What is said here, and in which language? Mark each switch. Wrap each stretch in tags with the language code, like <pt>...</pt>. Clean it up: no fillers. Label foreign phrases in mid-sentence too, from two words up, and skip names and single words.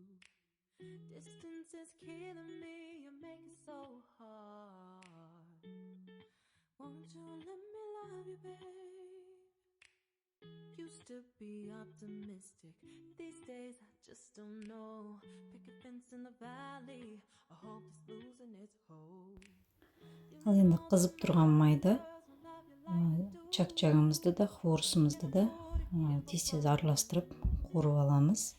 <en>Distance is killing me, you make it so hard. Won't you let me love you, babe? Used to be optimistic, these days I just don't know. Pick a fence in the valley, I hope it's losing its hold.</en> <kk>Ал енді қызып тұрған майда чак-чагымызды да, хворсымызды да тез-тез араластырып қуырып аламыз.</kk>